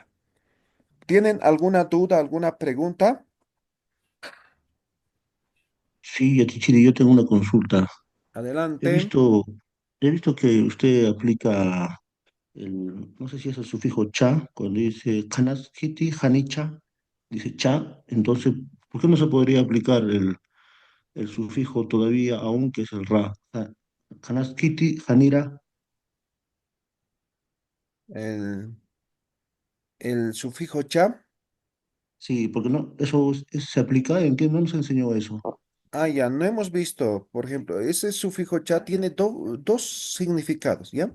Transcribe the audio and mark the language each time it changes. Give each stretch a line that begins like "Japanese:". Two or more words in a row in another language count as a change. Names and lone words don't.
Spanish: ¿Tienen alguna duda, alguna pregunta? Sí, Atichiri, yo tengo una consulta. He Adelante. visto, he visto que usted aplica no sé si es el sufijo cha, cuando dice
Aymara: kanaskiti, hanicha,
Spanish: dice cha, entonces, ¿por qué no se podría aplicar el sufijo todavía aún que es el ra?
Aymara: Kanaskiti, hanira,
Spanish: El, el sufijo cha. sí, porque no, se aplica, ¿en qué no nos enseñó eso? Ah, ya, no hemos visto, por ejemplo, ese sufijo cha tiene dos significados, ¿ya?